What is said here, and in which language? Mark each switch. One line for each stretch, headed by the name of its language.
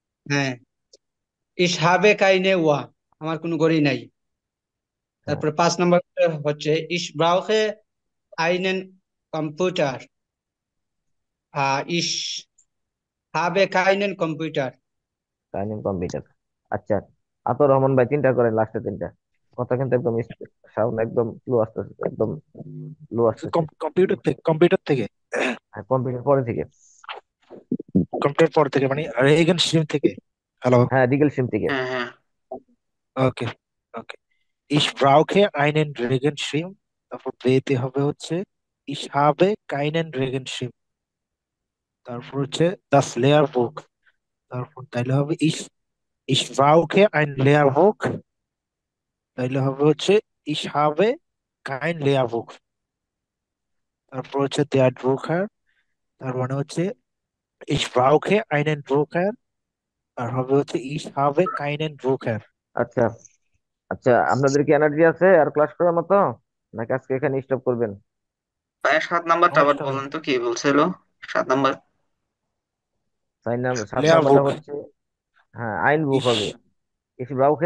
Bangla: হ্যাঁ,
German: ich habe keine Uhr,
Bangla: আমার কোনো ঘড়ি নাই। হ্যাঁ, তারপরে 5 নম্বর হচ্ছে
German: ich brauche einen Computer. Ich habe keinen Computer.
Bangla: কাইনেন computer. আচ্ছা, আতর রহমান ভাই তিনটা করেন, লাস্টে তিনটা। কথা কিন্তু একদম সাউন্ড একদম স্লো আসতেছে, একদম লো আসতেছে। কম্পিউটার থেকে হ্যাঁ, কম্পিউটার পরে থেকে। কম্পিউটার পর থেকে মানে রেগান স্ট্রিম থেকে। হ্যালো। হ্যাঁ, রিগেল সিম থেকে। হ্যাঁ হ্যাঁ। ওকে, ওকে।
German: Ich brauche einen Regenschirm।
Bangla: তারপর বেতে হবে হচ্ছে
German: ich habe keinen Regenschirm।
Bangla: তারপর হচ্ছে das Lehrbuch। তারপর তাইলে হবে
German: ich brauche ein Lehrbuch।
Bangla: তাইলে হবে হচ্ছে
German: ich habe kein Lehrbuch।
Bangla: তারপর হচ্ছে der Drucker। তার মানে হচ্ছে
German: ich brauche einen Drucker।
Bangla: আর হবে হচ্ছে
German: ich habe keinen Drucker।
Bangla: আচ্ছা আচ্ছা, আপনাদের কি এনার্জি আছে আর ক্লাস করার মতো, নাকি আজকে এখানে স্টপ করবেন? ভাইয়া 7 নাম্বারটা আবার সমস্যা নেই। বলেন তো কি বলছিল? 7 নাম্বার। 7 নাম্বারটা
German: Lehrbuch।
Bangla: হচ্ছে, হ্যাঁ, আইন বুক হবে।
German: ich Ich brauche